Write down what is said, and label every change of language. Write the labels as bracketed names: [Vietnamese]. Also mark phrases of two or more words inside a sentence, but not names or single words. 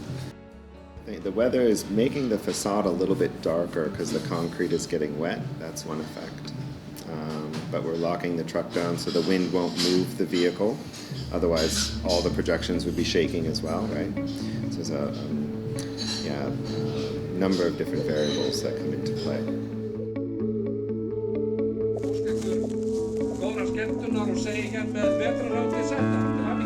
[English] The weather is making the facade a little bit darker because the concrete is getting wet. That's one effect. But we're locking the truck down so the wind won't move the vehicle. Otherwise, all the projections would be shaking as well, right? So there's a number of different variables that come into play. [Icelandic] Góðar skemmtunar og segi hér með Vetrarhátíð senda.